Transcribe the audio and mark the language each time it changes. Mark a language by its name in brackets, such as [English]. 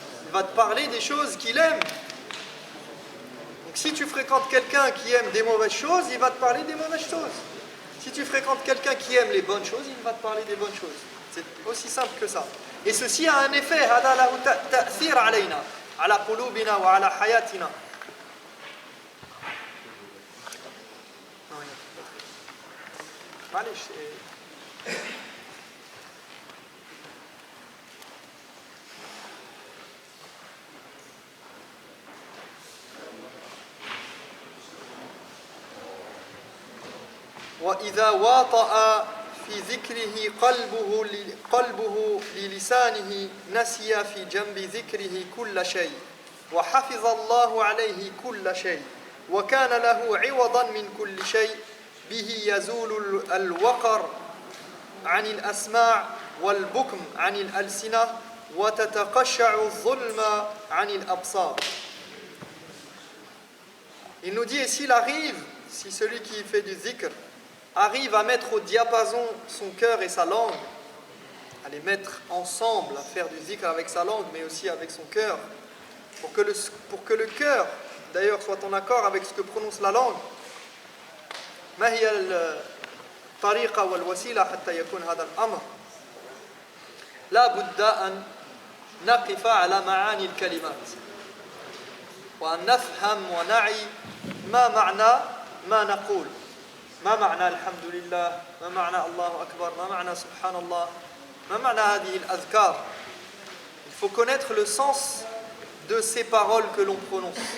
[French] Il va te parler des choses qu'il aime. Donc si tu fréquentes quelqu'un qui aime des mauvaises choses, il va te parler des mauvaises choses. Si tu fréquentes quelqu'un qui aime les bonnes choses, il va te parler des bonnes choses. C'est aussi simple que ça. Et ceci a un effet, [Arabic] هذا له تأثير علينا, على قلوبنا وعلى حياتنا. معلش. وإذا واطأ في ذكره قلبه للسانه نسي في جنب ذكره كل شيء وحفظ الله عليه كل شيء وكان له عوضا من كل شيء به يزول الوقر عن الأسماع والبكم عن الألسنة وتتقشع الظلم عن الأبصار. [French] Il nous dit, et s'il arrive, si celui qui fait du dhikr arrive à mettre au diapason son cœur et sa langue, à les mettre ensemble, à faire du dhikr avec sa langue, mais aussi avec son cœur, pour que le cœur, d'ailleurs, soit en accord avec ce que prononce la langue. [Arabic] ما هي الطريقة والوسيلة حتى يكون هذا الأمر؟ لا بد أن نقف على معاني الكلمات وأن نفهم ونعي ما معنى ما نقول، ما معنى الحمد لله، ما معنى الله أكبر، ما معنى سبحان الله، ما معنى هذه الأذكار. [French] Il faut connaître le sens de ces paroles que l'on prononce.